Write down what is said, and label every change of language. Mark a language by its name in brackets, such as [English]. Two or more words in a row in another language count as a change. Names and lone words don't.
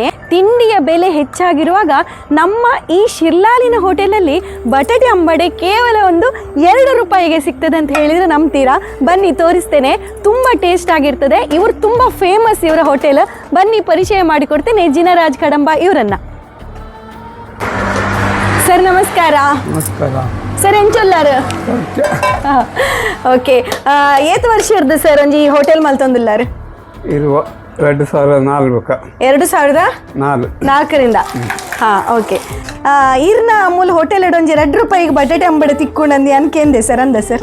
[Kannada] ತಿಂಡಿಯ ಬೆಲೆ ಹೆಚ್ಚಾಗಿರುವಾಗ ನಮ್ಮ ಈ ಶಿರ್ಲಾಲಿನ ಹೋಟೆಲಲ್ಲಿ ಬಟಾಟೆ ಅಂಬಡೆ ಕೇವಲ ಒಂದು 2 ರೂಪಾಯಿಗೆ ಸಿಗ್ತದೆ ಅಂತ ಹೇಳಿದರೆ ನಂಬ್ತೀರಾ? ಬನ್ನಿ ತೋರಿಸ್ತೇನೆ. ತುಂಬ ಟೇಸ್ಟ್ ಆಗಿರ್ತದೆ. ಇವರು ತುಂಬ ಫೇಮಸ್, ಇವರ ಹೋಟೆಲ್. ಬನ್ನಿ ಪರಿಚಯ ಮಾಡಿಕೊಡ್ತೇನೆ ಜಿನರಾಜ್ ಕಡಂಬ ಇವರನ್ನ. ಸರ್ ನಮಸ್ಕಾರ. ನಮಸ್ಕಾರ [Tulu] ಸರ್ ಎಂಚೊಲ್ಲಾರು? ಓಕೆ. ಏತ್ ವರ್ಷ ಇರ್ದು ಸರ್ ಒಂಜಿ ಹೋಟೆಲ್ ಮಲ್ತೊಂದುಲ್ಲಾರು? ಇರುವ 2004 [Kannada] 2004ರಿಂದ. ಹಾಂ, ಓಕೆ. [Tulu] ಈರ್ನ ಮೂಲ ಹೋಟೆಲ್ ಒಂಜಿ 2 ರೂಪಾಯಿಗೆ ಬಟಾಟೆ ಅಂಬಡೆ ತಿಕ್ಕೊಂಡಂದು ಅನ್ಕೇಂದೆ ಸರ್ ಅಂದ ಸರ್?